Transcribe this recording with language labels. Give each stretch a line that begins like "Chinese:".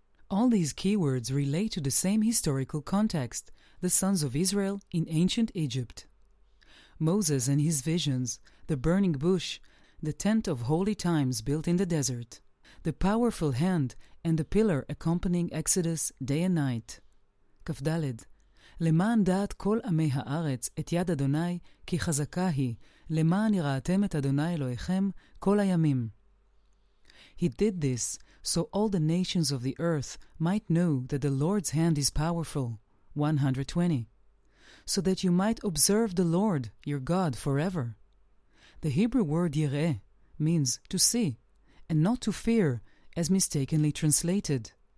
English: All these keywords relate to the same historical context, the sons of Israel in ancient Egypt. Moses and his visions, the burning bush, the tent of holy times built in the desert, the powerful hand and the pillar accompanying Exodus day and night.
Hebrew: כ"ד למען דעת כל עמי הארץ את יד אדוני כי חזקה היא, למען יראתם את אדוני אלוהיכם כל הימים.
English: He did this so all the nations of the earth might know that the Lord's hand is powerful, 120, so that you might observe the Lord, your God, forever. The Hebrew word yireh means to see, and not to fear, as mistakenly translated.